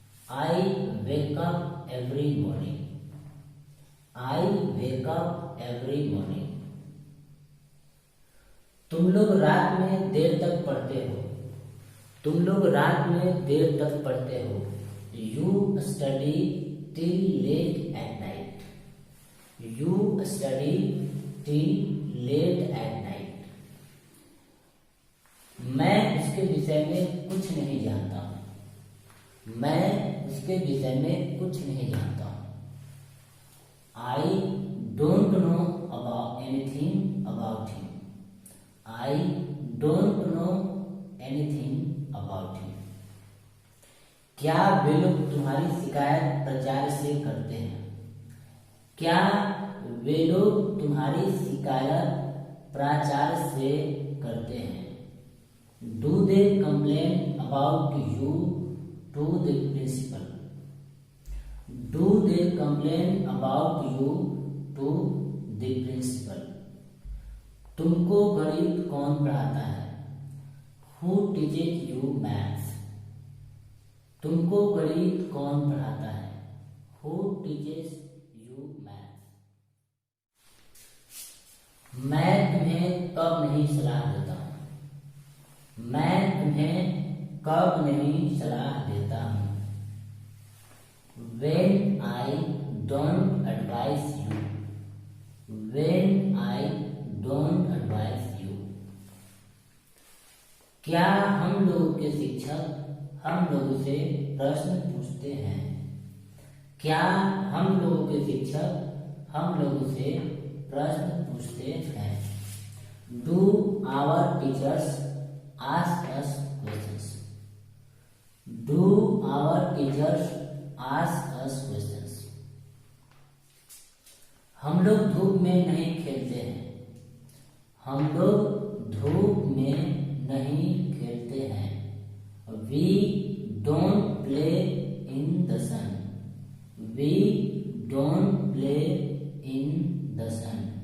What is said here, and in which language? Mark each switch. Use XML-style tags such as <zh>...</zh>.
<en>I wake up every morning. I wake up every morning.</en> <hi>तुम लोग रात में देर तक पढ़ते हो। तुम लोग रात में देर तक पढ़ते हो।</hi> <en>You study till late at night. You study till late at night.</en> <hi>मैं उसके विषय में कुछ नहीं जानता हूँ। मैं उसके विषय में कुछ नहीं जानता हूँ।</hi> <en>I don't know about anything about him. I don't know anything about him.</en> <hi>क्या वे लोग तुम्हारी शिकायत प्रचार से करते हैं? क्या वे लोग तुम्हारी शिकायत प्रचार से करते हैं?</hi> <en>Do they complain about you to the principal? Do they complain about you to the principal?</en> <hi>तुमको गणित कौन पढ़ाता है?</hi> <en>Who teaches you maths?</en> <hi>तुमको गणित कौन पढ़ाता है?</hi> <en>Who teaches you maths?</en> <hi>मैं तुम्हें कब नहीं सलाह देता हूँ। मैं तुम्हें कब नहीं सलाह देता हूँ।</hi> <en>When I don't advise you. When I don't advise you.</en> <hi>क्या हम लोगों के शिक्षक हम लोगों से प्रश्न पूछते हैं? क्या हम लोगों के शिक्षक हम लोगों से प्रश्न पूछते हैं?</hi> <en>Do our teachers ask us questions? Do our teachers ask us questions?</en> <hi>हम लोग धूप में नहीं खेलते हैं। हम लोग धूप में नहीं खेलते हैं।</hi> <en>We don't play in the sun. We don't play in the sun.</en>